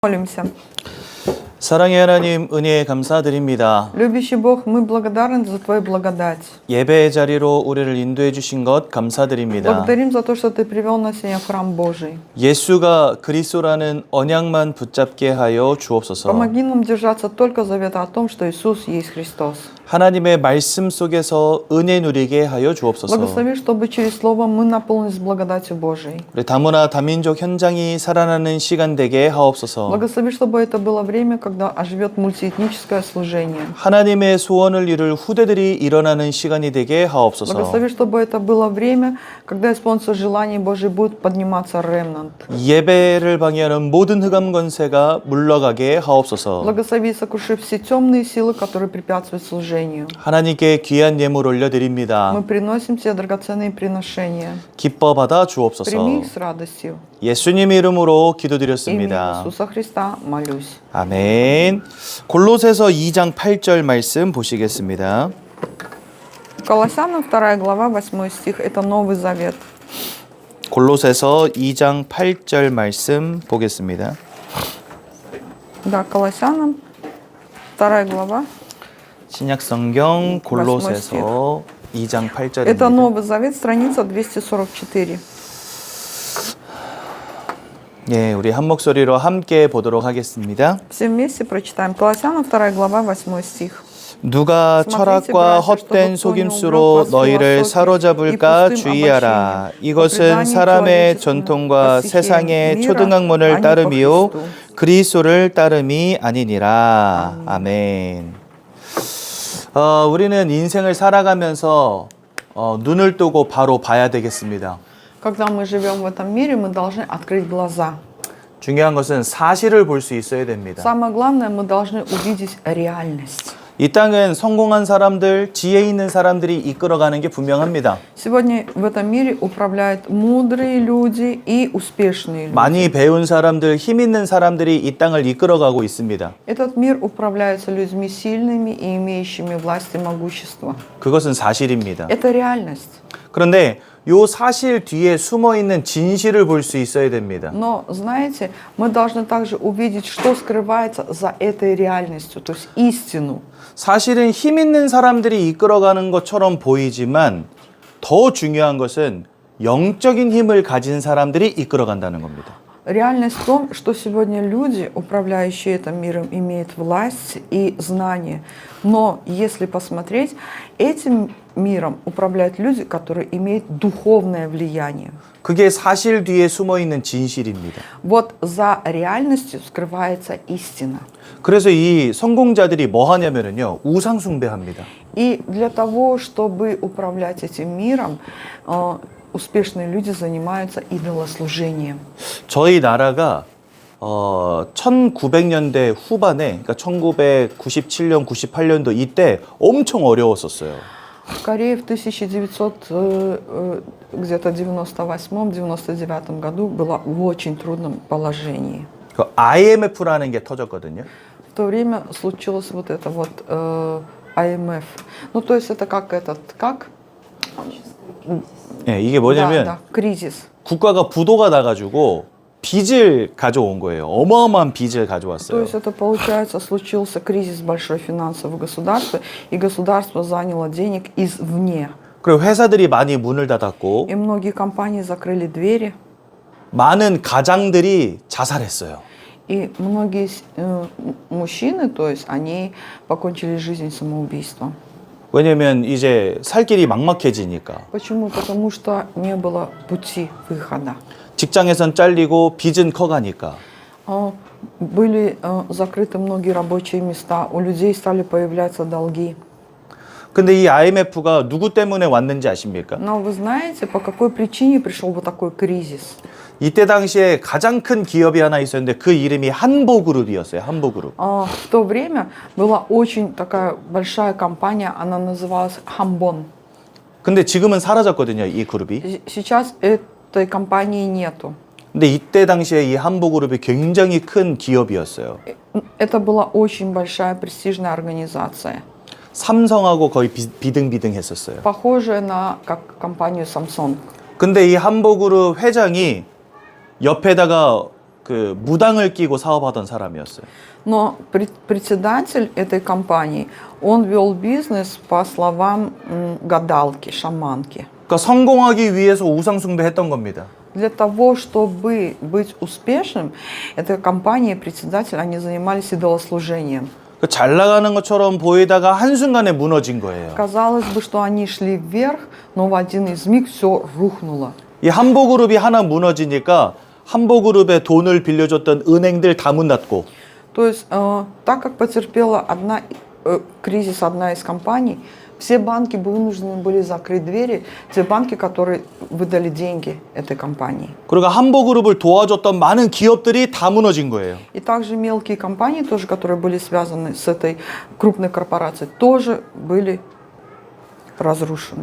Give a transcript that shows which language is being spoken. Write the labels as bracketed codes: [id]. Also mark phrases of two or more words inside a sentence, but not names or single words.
[ru] Молимся. [ko] 사랑의 하나님, 은혜에 감사드립니다. [ru] Любящий Бог, мы благодарны за Твою благодать. [ko] 예배의 자리로 우리를 인도해 주신 것 감사드립니다. [ru] Благодарим за то, что Ты привел нас сегодня в храм Божий. [ko] 예수가 그리스도라는 언약만 붙잡게 하여 주옵소서. [ru] Помоги нам держаться только завета о том, что Иисус есть Христос. [ko] 하나님의 말씀 속에서 은혜 누리게 하여 주옵소서. [ru] Благослови, чтобы через Слово мы наполнились благодатью Божией. [ko] 우리 다문화 다민족 현장이 살아나는 시간 되게 하옵소서. [ru] Благослови, чтобы это было время, когда оживет мультиэтническое служение. [ko] 하나님의 소원을 이룰 후대들이 일어나는 시간이 되게 하옵소서. [ru] Благослови, чтобы это было время, когда исполнится желание Божие, будет подниматься ремнант. [ko] 예배를 방해하는 모든 흑암 권세가 물러가게 하옵소서. [ru] Благослови, сокруши все темные силы, которые препятствуют служению. [ko] 하나님께 귀한 예물 올려드립니다. [ru] Мы приносим тебе драгоценные приношения. [ko] 기뻐 받아 주옵소서. [ru] Прими их с радостью. [ko] 예수님 이름으로 [ru] Имя [ko] 기도드렸습니다. [ru] Иисуса Христа молюсь. [ko] 아멘. 골로새서 2장 8절 말씀 보시겠습니다. [ru] Колоссянам 2 глава, 8 стих. Это Новый Завет. [ko] 골로새서 2장 8절 말씀 보겠습니다. [ru] Да, Колоссянам 2 глава. [ko] 신약 성경 골로새서 2장 8절입니다. [ru] Это Новый Завет, страница 244. [ko] 예, 우리 한 목소리로 함께 보도록 하겠습니다. [ru] Все вместе прочитаем. Колоссянам 2 глава, 8 стих. [ko] 누가 철학과 헛된 속임수로 너희를 사로잡을까 주의하라. 이것은 사람의 전통과 세상의 초등학문을 따름이요 그리스도를 따름이 아니니라. 아멘. 우리는 인생을 살아가면서 눈을 뜨고 바로 봐야 되겠습니다. [ru] Когда мы живем в этом мире, мы должны открыть глаза. [ko] 중요한 것은 사실을 볼 수 있어야 됩니다. [ru] Самое главное, мы должны увидеть реальность. [ko] 이 땅은 성공한 사람들, 지혜 있는 사람들이 이끌어가는 게 분명합니다. [ru] Сегодня в этом мире управляют мудрые люди и успешные люди. [ko] 많이 배운 사람들, 힘 있는 사람들이 이 땅을 이끌어가고 있습니다. [ru] Этот мир управляется людьми сильными и имеющими власть и могущество. [ko] 그것은 사실입니다. [ru] Это реальность. [ko] 그런데 요 사실 뒤에 숨어 있는 진실을 볼 수 있어야 됩니다. [ru] Но, знаете, мы должны также увидеть, что скрывается за этой реальностью, то есть истину. [ko] 사실은 힘 있는 사람들이 이끌어가는 것처럼 보이지만 더 중요한 것은 영적인 힘을 가진 사람들이 이끌어간다는 겁니다. [ru] Реальность в том, что сегодня люди, управляющие этим миром, имеют власть и знания. Но если посмотреть, этим миром управляют люди, которые имеют духовное влияние. [ko] 그게 사실 뒤에 숨어 있는 진실입니다. [ru] Вот за реальностью скрывается истина. [ko] 그래서 이 성공자들이 뭐 하냐면요, 우상 숭배합니다. [ru] И для того, чтобы управлять этим миром, успешные люди занимаются идолослужением. [ko] 저희 나라가 1900년대 후반에, 그러니까 1997년, 98년도 이때 엄청 어려웠었어요. [ru] В Корее в 1998-99 году была в очень трудном положении. [ko] 그 IMF라는 게 터졌거든요. [ru] В то время случилось вот это вот IMF. Ну, то есть это как? [ko] 예, 이게 뭐냐면 [ru] Да, кризис. [ko] 국가가 부도가 나가지고 빚을 가져온 거예요. 어마어마한 빚을 [ru] То [ko] 가져왔어요. [ru] есть это, получается, случился кризис большой финансового государства, и государство заняло денег извне. [ko] 그리고 회사들이 많이 문을 닫았고 [ru] И многие компании закрыли двери, [ko] 많은 가장들이 자살했어요. [ru] и многие мужчины, то есть они покончили жизнь самоубийством. [ko] 왜냐면 이제 살 길이 막막해지니까. [ru] Почему? Потому что не было пути выхода. [ko] 직장에선 잘리고 빚은 커가니까. [ru] Были закрыты многие рабочие места, у людей стали появляться долги. [ko] 근데 이 IMF가 누구 때문에 왔는지 아십니까? [ru] Но вы знаете, по какой причине пришел бы такой кризис? [ko] 이때 당시에 가장 큰 기업이 하나 있었는데 그 이름이 한보그룹이었어요. 한보그룹. [ru] В то время была очень такая большая компания, она называлась Хамбон. [ko] 근데 지금은 사라졌거든요, 이 그룹이. [ru] Сейчас этой компании нету. [ko] 근데 이때 당시에 이 한보그룹이 굉장히 큰 기업이었어요. [ru] Это была очень большая престижная организация. [ko] 삼성하고 거의 비등비등했었어요. [ru] Похожая на как компанию Samsung. [ko] 근데 이 한보그룹 회장이 옆에다가 그 무당을 끼고 사업하던 사람이었어요. [ru] Но председатель этой компании, он вел бизнес по словам гадалки, шаманки. [ko] 그러니까 성공하기 위해서 우상 숭배했던 겁니다. [ru] Для того, чтобы быть успешным, эта компания, председатель, они занимались идолослужением. [ko] 잘 나가는 것처럼 보이다가 한순간에 무너진 거예요. [ru] Казалось бы, что они шли вверх, но в один из миг все рухнуло. [ko] 이 한보그룹이 하나 무너지니까 한보그룹에 돈을 빌려줬던 은행들 다 문 닫고 [ru] То есть, так как потерпела кризис одна из компаний, все банки вынуждены были закрыть двери, те банки, которые выдали деньги этой компании. [ko] 그러니까 한보그룹을 도와줬던 많은 기업들이 다 무너진 거예요. [ru] И также мелкие компании, тоже, которые были связаны с этой крупной корпорацией, тоже были разрушены.